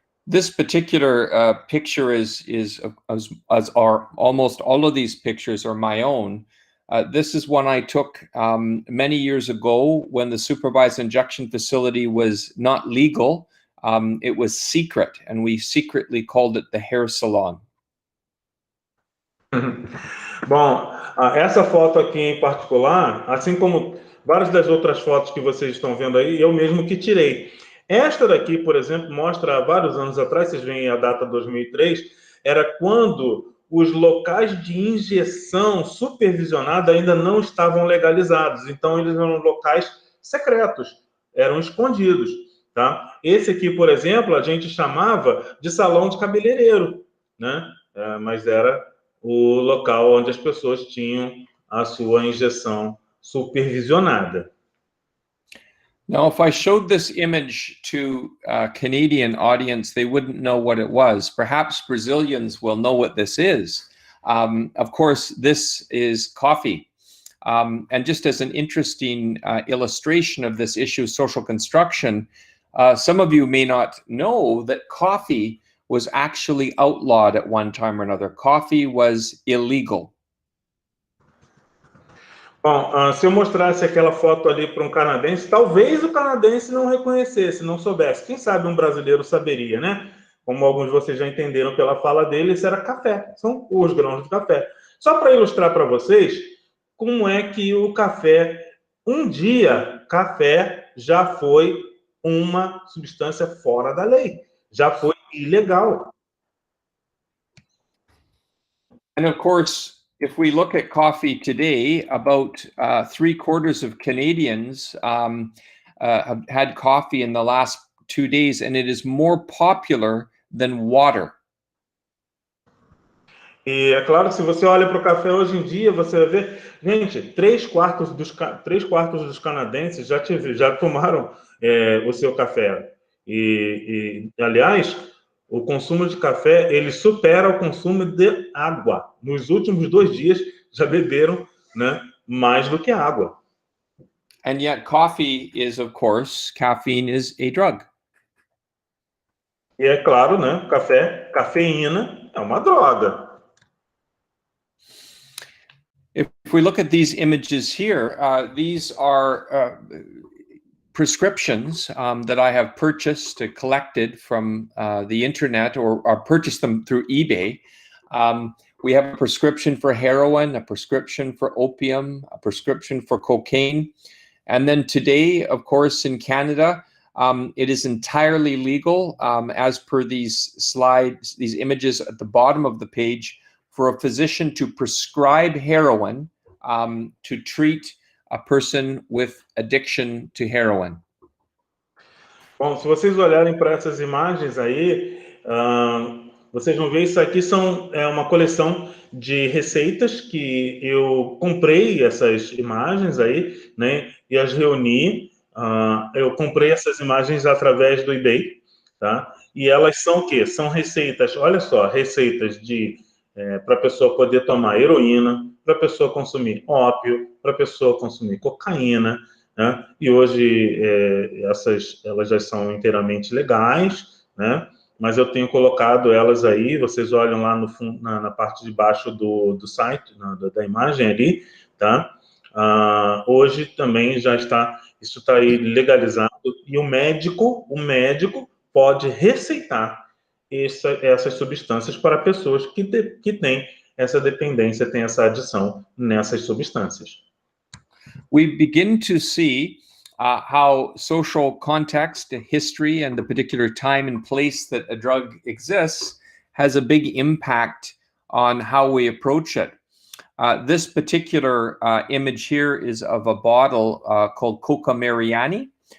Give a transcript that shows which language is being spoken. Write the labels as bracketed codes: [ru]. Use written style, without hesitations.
[en] This particular picture is as are almost all of these pictures are my own. This is one I took many years ago when the supervised injection facility was not legal. It was secret, and we secretly called it the hair salon. [pt] Bom, essa foto aqui em particular, assim como várias das outras fotos que vocês estão vendo aí, eu mesmo que tirei. Esta daqui, por exemplo, mostra há vários anos atrás, vocês veem a data 2003, era quando os locais de injeção supervisionada ainda não estavam legalizados. Então, eles eram locais secretos, eram escondidos, tá? Esse aqui, por exemplo, a gente chamava de salão de cabeleireiro, né? Mas era o local onde as pessoas tinham a sua injeção supervisionada. [en] Now, if I showed this image to a Canadian audience, they wouldn't know what it was. Perhaps Brazilians will know what this is. Of course, this is coffee. And just as an interesting illustration of this issue of social construction, some of you may not know that coffee was actually outlawed at one time or another. Coffee was illegal. [pt] Bom, se eu mostrasse aquela foto ali para um canadense, talvez o canadense não reconhecesse, não soubesse. Quem sabe um brasileiro saberia, né? Como alguns de vocês já entenderam pela fala dele, isso era café, são os grãos de café. Só para ilustrar para vocês como é que o café, um dia, café já foi uma substância fora da lei, já foi ilegal. [en] And of course, if we look at coffee today, about 3/4 of Canadians have had coffee in the last 2 days, and it is more popular than water. [pt] E é claro que se você olha para o café hoje em dia, você vai ver, gente, 3/4 dos canadenses já tomaram o seu café. Aliás, o consumo de café, ele supera o consumo de água. Nos últimos 2 dias, já beberam, né, mais do que água. [en] And yet coffee is, of course, caffeine is a drug. [pt] E é claro, né, cafeína é uma droga. [en] If we look at these images here, these are prescriptions that I have purchased, collected from the internet, or purchased them through eBay. We have a prescription for heroin, a prescription for opium, a prescription for cocaine. And then today, of course, in Canada, it is entirely legal, as per these slides, these images at the bottom of the page, for a physician to prescribe heroin to treat a person with addiction to heroin. [pt] Bom, se vocês olharem para essas imagens aí, vocês vão ver isso aqui é uma coleção de receitas que eu comprei essas imagens aí, né, e as reuni. Eu comprei essas imagens através do eBay, tá? E elas são o quê? São receitas, olha só, receitas para a pessoa poder tomar heroína, para a pessoa consumir ópio, para a pessoa consumir cocaína, né? E hoje elas já são inteiramente legais, né? Mas eu tenho colocado elas aí, vocês olham lá no fundo, na parte de baixo do site, da imagem ali, tá? Hoje também isso está aí legalizado, e o médico pode receitar essas substâncias para pessoas que têm essa dependência, têm essa adição nessas substâncias. [en] We begin to see how social context, history, and the particular time and place that a drug exists has a big impact on how we approach it. This particular image here is of a bottle called Coca Mariani.